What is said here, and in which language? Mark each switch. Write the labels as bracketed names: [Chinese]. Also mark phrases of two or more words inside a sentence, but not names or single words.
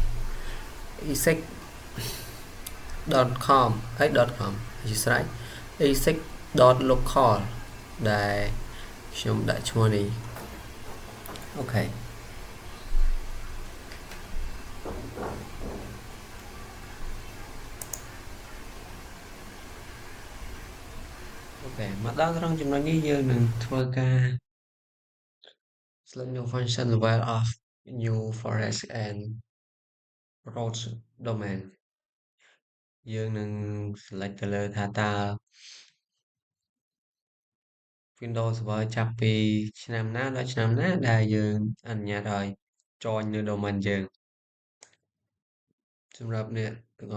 [Khmer] e6.com ហើយ .com ជាស្រេច e6.local ដែលខ្ញុំដាក់ឈ្មោះនេះអូខេ មកដល់ត្រង់ចំណុចនេះយើងនឹងធ្វើការ [English] select new function level of new forest and road domain [Khmer] យើងនឹង select ទៅលើថាតើ Windows Server ចាប់ពីឆ្នាំណាដល់ឆ្នាំណាដែលយើងអនុញ្ញាតឲ្យ join នៅ domain យើងសម្រាប់អ្នកទាំងអ